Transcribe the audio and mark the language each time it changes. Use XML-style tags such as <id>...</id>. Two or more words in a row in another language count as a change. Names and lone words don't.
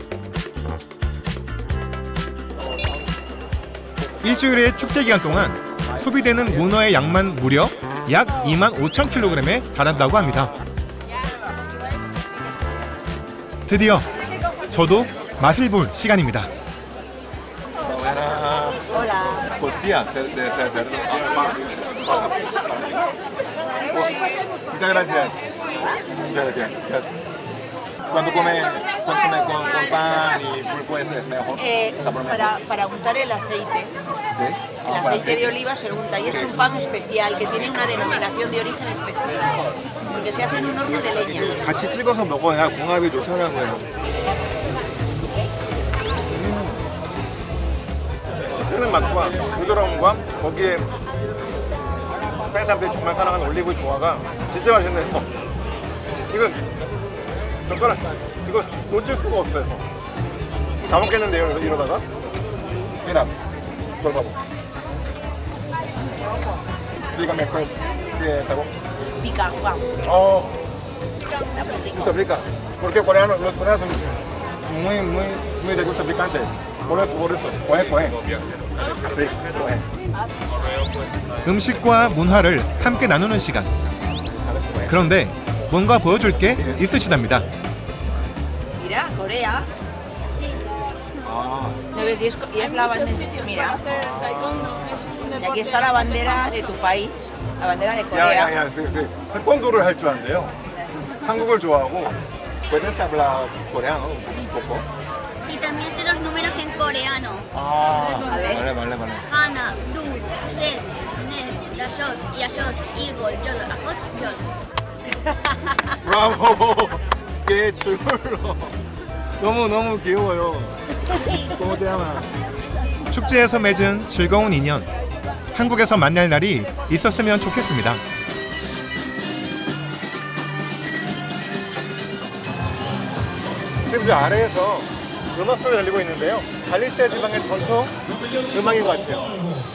<ko>일주일의 축제 기간 동안 소비되는 문어의 양만 무려 약 25,000kg에 달한다고 합니다. 드디어 저도 맛을 볼 시간입니다.</ko> <es>Costilla de cerdo. Muchas gracias. Muchas gracias. Cuando come con pan y pulpo es mejor. Sabor mejor. Para untar el aceite. El aceite de oliva se unta y es un pan especial que tiene una denominación de origen especial porque se hace en un horno de leña.</es> <ko>같이 찍어서 먹어야 궁합이 좋더라고요. 씹히는 맛과 부드러움과 거기에 스페인 사람들이 정말 사랑하는 올리브 조화가 진짜 맛있네요. 이건 젓가락 이거 놓칠 수가 없어요. 다 먹겠는데요 이러다가.</ko> <es>Mira, por favor. Dígame qué sabor. Pica, guau. Oh, Está muy rico. mucho rica. Porque los coreanos son muy de gusto picante. Por eso. Coge. Así, coge.</es> <ko>음식과 문화를 함께 나누는 시간. 그런데 뭔가 보여줄 게 있으시답니다.</ko> <es>Mira, Corea. ¿No ves? Y es la bandera. Mira. Y aquí está la bandera de tu país, la bandera de Corea.</es> <ko>야야야, sí. 태권도를 할 줄 안대요. 한국을 좋아하고.</ko> <es>Puedes hablar coreano un poco. Y también sé los números en coreano. 아, A ver. vale.</es> <ko>Hana, 둘, 셋, 넷, 다섯, 여섯, 일곱, 여덟, 아홉, 열. 브라보. 꽤 출로. 너무 귀여워요.</ko> <es>¿Cómo te llamas?</es> <ko>축제에서 맺은 즐거운 인연. 한국에서 만날 날이 있었으면 좋겠습니다. 지금 저 아래에서 음악 소리 들리고 있는데요. 갈리시아 지방의 전통 음악인 것 같아요.</ko>